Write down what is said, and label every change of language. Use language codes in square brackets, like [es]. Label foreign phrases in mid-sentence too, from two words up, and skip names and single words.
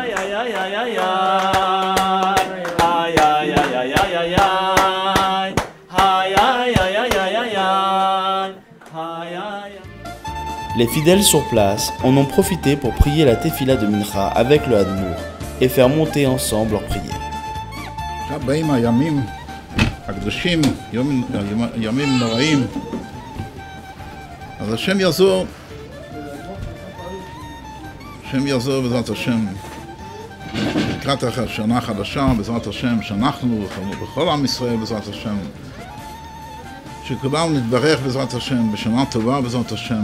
[fr] Les fidèles sur place en ont profité pour prier la tefila de Mincha avec le Admour et faire monter ensemble leurs prières. [he] הקדושים, ימים נוראים, אז השם יעזור בעזרת השם לקראת השנה החדשה, בעזרת השם, שאנחנו בכל עם ישראל בעזרת השם, שכולנו נתברך בעזרת השם, בשנה טובה בעזרת השם,